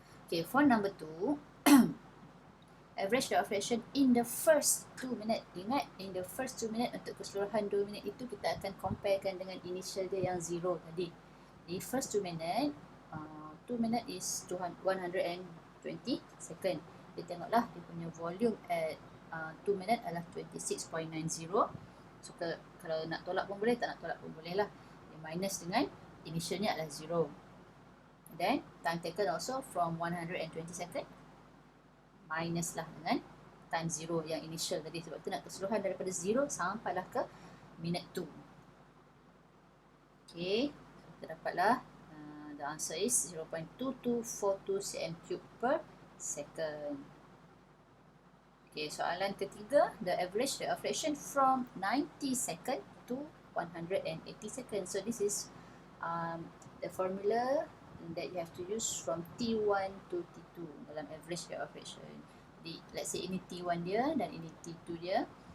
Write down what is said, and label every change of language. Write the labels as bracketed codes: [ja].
[en] Okay, for number 2, average rate of reaction in the first 2 minutes. [ms] Ingat, [en] in the first 2 minutes, [ms] untuk keseluruhan 2 minit itu kita akan comparekan dengan initial dia yang 0 tadi. [en] Di first 2 minutes, 2 minutes is 120 second. [ms] Kita tengoklah dia punya volume [en] at 2 minutes [ms] adalah 26.90. So kalau nak tolak pun boleh, tak nak tolak pun boleh lah. Dia minus dengan initialnya adalah 0. [en] Then time taken also from 120 second [ms] minus lah dengan time 0 yang initial tadi, sebab tu nak keseluruhan daripada 0 sampailah ke minute 2. [en] Okay, [ms] kita dapatlah [en] the answer is 0.2242 cm3 per second. Okay, [ms] soalan ketiga, [en] the average rate of reaction from 90 second to 180 second. So this is the formula that you have to use from T1 to T2 dalam average rate of reaction. [ms] Jadi, [en] let's say [ms] ini T1 dia dan ini T2 dia.